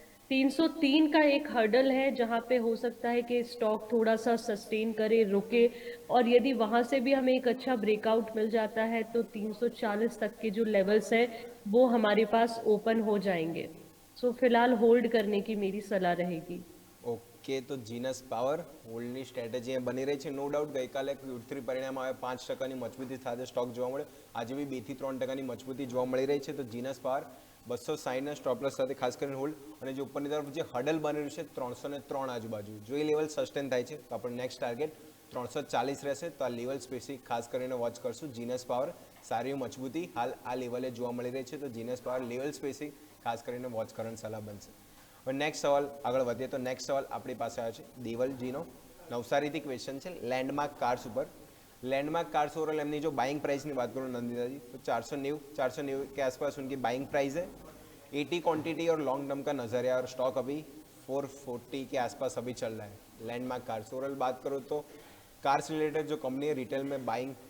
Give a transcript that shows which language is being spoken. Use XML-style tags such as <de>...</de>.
<hi>303 का एक हर्डल है जहां पे हो सकता है कि स्टॉक थोड़ा सा सस्टेन करे, रुके, और यदि वहां से भी हमें एक अच्छा ब्रेकआउट मिल जाता है तो 340 तक के जो लेवल्स हैं वो हमारे पास ओपन हो जाएंगे। सो फिलहाल होल्ड करने की मेरी सलाह रहेगी।</hi> <gu>ઓકે તો જીનસ પાવર હોલ્ડની સ્ટ્રેટેજી બની રહી છે નો ડાઉટ। ગઈકાલે Q3 પરિણામ આવે 5% મજબૂતી સાથે સ્ટોક જોવા મળ્યો, આજે બી 2 થી 3% મજબૂતી જોવા મળી રહી છે। તો જીનસ પાવર 260ના સ્ટોપ લોસ સાથે ખાસ કરીને હોલ્ડ અને જે ઉપરની તરફ જે હડલ બની રહ્યું છે 303 આજુબાજુ જો એ લેવલ સસ્ટેન થાય છે તો આપણું નેક્સ્ટ ટાર્ગેટ 340 રહેશે। તો આ લેવલ સ્પેસિફિક ખાસ કરીને વોચ કરશું। જીનસ પાવર સારી મજબૂતી હાલ આ લેવલે જોવા મળી રહી છે તો જીનસ પાવર લેવલ સ્પેસિફિક ખાસ કરીને વોચ કરવાની સલાહ બનશે। હવે નેક્સ્ટ સવાલ આગળ વધીએ તો નેક્સ્ટ સવાલ આપણી પાસે આવ્યો છે દેવલજીનો નવસારીથી ક્વેશ્ચન છે લેન્ડમાર્ક કાર્સ ઉપર।</gu> <hi>लैंडमार्क कार्स ओवरऑल एमनी जो बाइंग प्राइस की बात करूँ नंदिता जी तो 490 के आसपास उनकी बाइंग प्राइस है। 80 क्वांटिटी और लॉन्ग टर्म का नज़रिया और स्टॉक अभी 440 के आसपास अभी चल रहा है। लैंडमार्क कार्स ओवरऑल बात करूँ तो कार्स रिलेटेड जो कंपनी है रिटेल में बाइंग</hi>